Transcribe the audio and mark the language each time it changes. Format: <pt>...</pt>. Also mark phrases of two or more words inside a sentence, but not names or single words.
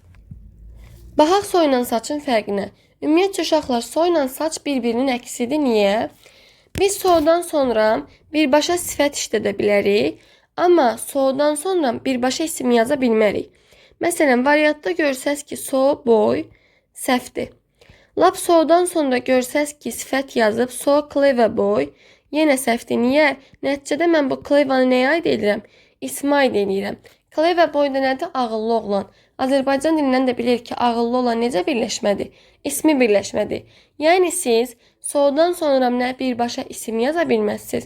<az>Baxaq soyla saçın fərqinə. Ümumiyyətcə uşaqlar, soyla saç bir-birinin əksidir. Niyə? Biz sodan sonra birbaşa sifət işlədə bilərik, amma sodan sonra birbaşa isim yaza bilmərik. Məsələn, variantda görsəz ki,</az> <en>so, boy,</en> <az>səhvdir. Lap sodan sonra görsəz ki, sifət yazıb,</az> <en>so, clever boy,</en> <az>yenə səhvdir. Niyə? Nəticədə mən bu clever-ı nəyə aid edirəm? İsmə aid edirəm.</az> <en>Clever boy</en> <az>da nədir? Ağıllı oğlan. Azərbaycan dilindən də bilir ki, ağıllı olan necə birləşmədir? İsmi birləşmədir. Yəni siz sodan sonra nə birbaşa isim yaza bilməzsiniz.</az>